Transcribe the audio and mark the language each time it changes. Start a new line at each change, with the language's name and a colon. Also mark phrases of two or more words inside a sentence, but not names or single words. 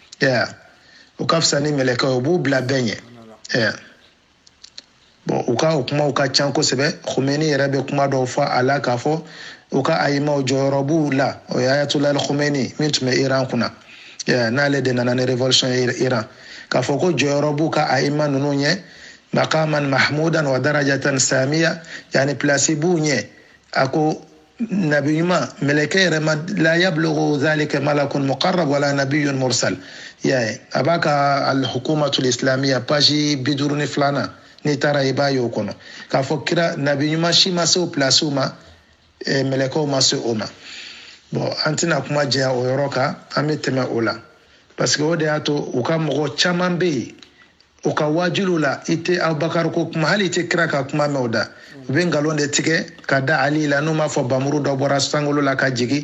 Bambara: u ka fisa ni mɛlɛkɛw ye u b'u bila bɛɛ ɲɛ bon u ka o kumaw ka can kosɛbɛ Khomeini yɛrɛ bɛ kuma dɔw fɔ a la k'a fɔ u ka a'imaw jɔyɔrɔ b'u la o ye Ayatollah Khomeini min tun bɛ Iran kunna n'ale de nana ni révolution ye Iran k'a fɔ ko jɔyɔrɔ b'u ka a'ima ninnu ɲɛ
Arabic: مقاما محمودا ودرجة سامية
Bambara: yani place b'u ɲɛ a ko nabi ɲuman mɛlɛkɛ yɛrɛ ma
Arabic: لا يبلغ ذلك ملك مقرب ولا نبي مرسل
Bambara: a b'a ka
Arabic: الحكومة الإسلامية
Bambara: page 52 n'i taara i b'a ye o kɔnɔ k'a fɔ kira nabi ɲuman si ma se o place ma mɛlɛkɛw ma se o ma bon an tɛna kuma jɛya o yɔrɔ kan an bɛ tɛmɛ o la
French: parce que
Bambara: o de y'a to u ka mɔgɔ caman bɛ yen u ka wajilu la i tɛ Abubakar ko kuma hali i tɛ kira ka kuma mɛn o da u bɛ nkalon de tigɛ ka da Ali la n'u b'a fɔ bamuru dɔ bɔra sankolo la ka jigin